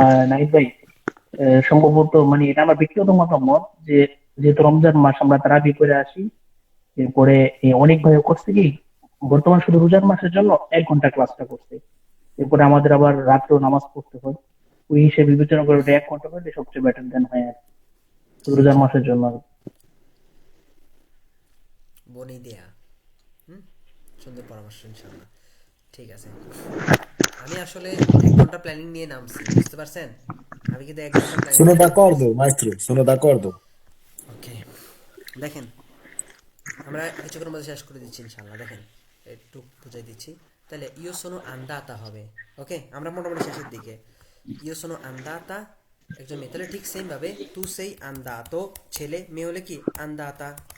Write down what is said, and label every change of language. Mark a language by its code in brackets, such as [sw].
[bn] Nine ভাই, সম্ভবত মানে এটা আমার ব্যক্তিগত মতামত যে যেহেতু রমজান মাস আমরা তারাবি করে আসি, এরপরে অনেক ভাই করছে কি বর্তমান শুধু রোজার মাসের জন্য 1 ঘন্টা ক্লাসটা করছে, এরপরে আমাদের আবার রাত্রেও নামাজ পড়তে হয়, ওই হিসেবে বিবেচনা করে ওটা 1 ঘন্টা করলে সবচেয়ে বেটার দেন হয় আর কি, রোজার মাসের জন্য আর কি। বনি দেয়া, সুন্দর পরামর্শ ইনশাআল্লাহ। ঠিক আছে, আমি আসলে 1 ঘন্টা প্ল্যানিং নিয়ে নামছি, বুঝতে পারছেন? আমি কিন্তু 1 ঘন্টা planning. [it] Sono d'accordo, maestro, sono d'accordo. [bn] ওকে, দেখেন আমরা কিছুক্ষণের মধ্যে শেষ করে দিচ্ছি ইনশাআল্লাহ। দেখেন একটু বুঝাই দিচ্ছি, তাহলে [it] ইও সোনো আন্দাতা [bn] হবে। ওকে, আমরা মোটামুটি শেষের দিকে। [it] ইও সোনো আন্দাতা [bn] একজন মেয়ে, তাহলে ঠিক সেম ভাবে [it] তু সেই আন্দাতো, [bn] ছেলে, মেয়ে হলে কি আন্দাতা।